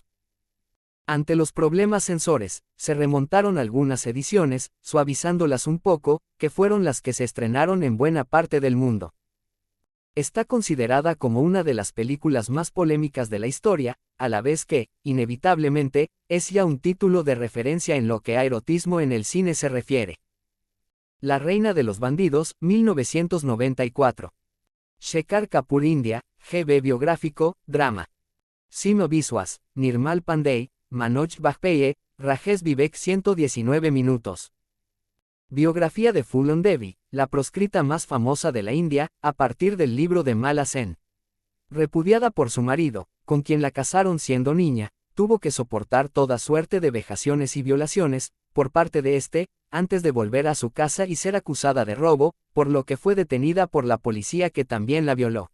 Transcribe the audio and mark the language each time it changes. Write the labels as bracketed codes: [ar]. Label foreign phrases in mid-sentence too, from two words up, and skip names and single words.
[es] Ante los problemas censores, se remontaron algunas ediciones, suavizándolas un poco, que fueron las que se estrenaron en buena parte del mundo. Está considerada como una de las películas más polémicas de la historia, a la vez que, inevitablemente, es ya un título de referencia en lo que a erotismo en el cine se refiere. La reina de los bandidos, 1994. Shekhar Kapoor India, GB biográfico, drama. Simo Biswas, Nirmal Pandey, Manoj Bajpayee, Rajesh Vivek 119 minutos. Biografía de Phoolan Devi, la proscrita más famosa de la India, a partir del libro de Mala Sen. Repudiada por su marido, con quien la casaron siendo niña, tuvo que soportar toda suerte de vejaciones y violaciones, por parte de este, antes de volver a su casa y ser acusada de robo, por lo que fue detenida por la policía que también la violó.